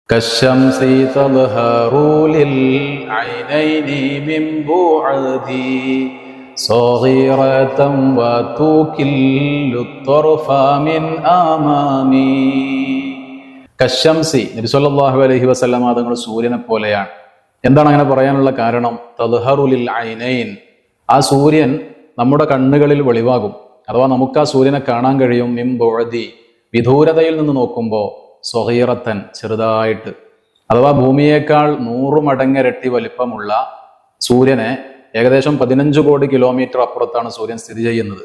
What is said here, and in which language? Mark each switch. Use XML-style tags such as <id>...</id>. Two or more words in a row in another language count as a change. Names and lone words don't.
<ar>كالشمس تظهر للعينين من بعدي صغيرة وتكل الطرف من أمامي.</ar> <ml>കശംസി നബി</ml> <ar>صلى الله عليه وسلم</ar> <ml>തങ്ങൾ സൂര്യനെ പോലെയാണ്. എന്താണ് അങ്ങനെ പറയാനുള്ള കാരണം?</ml> <ar>تظهر للعينين,</ar> <ml>ആ സൂര്യൻ നമ്മുടെ കണ്ണുകളിൽ വെളിവാകും, അഥവാ നമുക്ക് ആ സൂര്യനെ കാണാൻ കഴിയും.</ml> <ar>من بعدي,</ar> <ml>വിദൂരതയിൽ നിന്ന് നോക്കുമ്പോൾ, സ്വഗീറത്തൻ, ചെറുതായിട്ട്, അഥവാ ഭൂമിയേക്കാൾ 100 മടങ്ങിരട്ടി വലിപ്പമുള്ള സൂര്യനെ ഏകദേശം 15 കോടി കിലോമീറ്റർ അപ്പുറത്താണ് സൂര്യൻ സ്ഥിതി ചെയ്യുന്നത്.</ml>